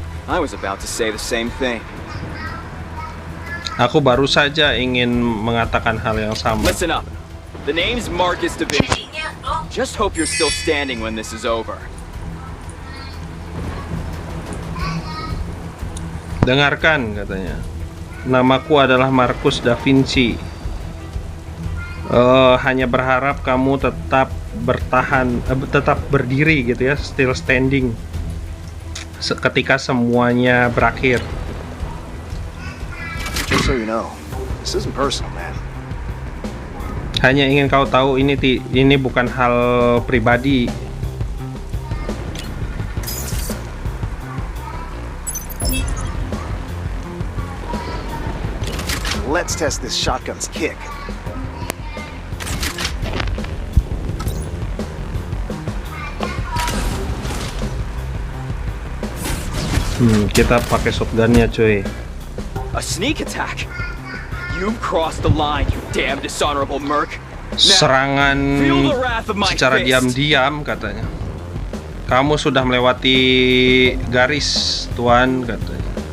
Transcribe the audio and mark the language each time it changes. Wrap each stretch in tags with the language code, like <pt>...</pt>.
<en>I was about to say the same thing.</en> <id>Aku baru saja ingin mengatakan hal yang sama.</id> <en>Listen up. The name's Marcus Da Vinci. Just hope you're still standing when this is over.</en> <id>Dengarkan, katanya. Namaku adalah Marcus Da Vinci. Hanya berharap kamu tetap bertahan, tetap berdiri gitu ya,</id> <en>still standing</en> <id>ketika semuanya berakhir.</id> <en>Just so you know, this isn't personal, man.</en> <id>Hanya ingin kau tahu, ini bukan hal pribadi.</id> <en>Let's test this shotgun's kick.</en> <id>Kita pakai shotgunnya, cuy.</id> <en>A sneak attack? You've crossed the line, you damn dishonorable merc.</en> <id>Serangan secara diam-diam, katanya. Kamu sudah melewati garis, Tuan, katanya.</id>